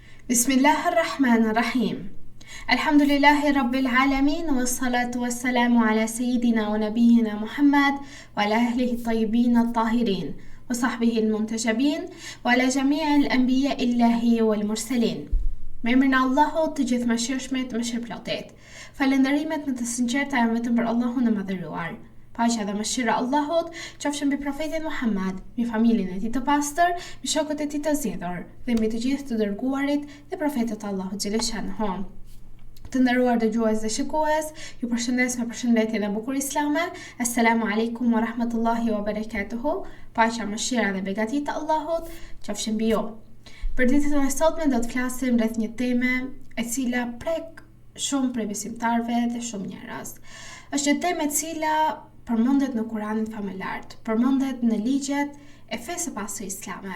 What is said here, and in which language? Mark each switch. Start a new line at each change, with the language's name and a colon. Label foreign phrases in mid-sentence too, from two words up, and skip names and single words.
Arabic: بسم الله الرحمن الرحيم. الحمد لله رب العالمين، والصلاة والسلام على سيدنا ونبينا محمد، وعلى أهله الطيبين الطاهرين، وصحبه المنتجبين، وعلى جميع أنبياء الله والمرسلين.
Albanian: Me emrin e Allahut të gjithëmëshirshmit, mëshirëplotit. Falënderimet në të sinqerta janë vetëm për Allahun e madhëruar. Paqja dhe mëshira Allahut qofshin mbi profetin Muhammad, mbi familjen e tij të pastër, mbi shokët e tij të zgjedhur dhe mbi të gjithë të dërguarit dhe profetët e Allahut xhaleshahu. Të nderuar dëgjues dhe shikues, ju përshëndes me përshëndetjen e bukur islame.
Arabic: السلام عليكم ورحمة الله وبركاته.
Albanian: Paqja, mëshira dhe begati të Allahut qofshin mbi ju. Për ditën e sotme do të flasim rreth një teme e cila prek shumë prej besimtarëve dhe shumë njerëz. Është një temë e cila përmendet në Kuranin familjar, përmendet në ligjet e fesë së pastër islame.